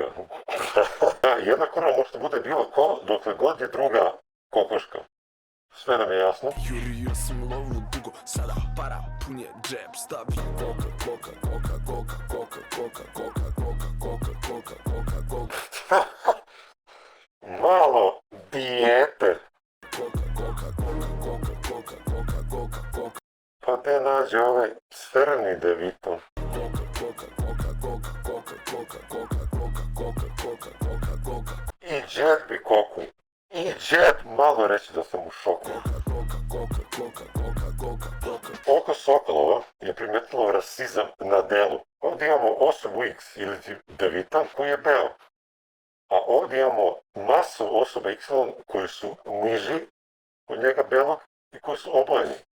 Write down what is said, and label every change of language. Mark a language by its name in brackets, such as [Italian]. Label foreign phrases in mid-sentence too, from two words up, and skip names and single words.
[Serbian] Jedna kurva može da bude bilo ko, dokle god je druga kokoška. Sve nam je jasno. Jurio sam lovnu dugo, sada para, pun je džep, stavi koka, koka, koka, koka, koka, koka, koka, koka, koka, koka, koka. Malo dijete. Koka, koka, koka, koka, koka, koka, koka, koka. Pa te nađe ovaj crni devito. Koka, koka, koka, koka, koka, koka, koka, koka, koka, koka, koka, koka. I džet bi koku. I džet, malo reći da sam u šoku. Oko Sokolova je primetilo rasizam na delu. Ovdje imamo osobu X ili devita koji je beo. A ovdje imamo masu osoba Y koji su niži od njega belog i koji su obojeni.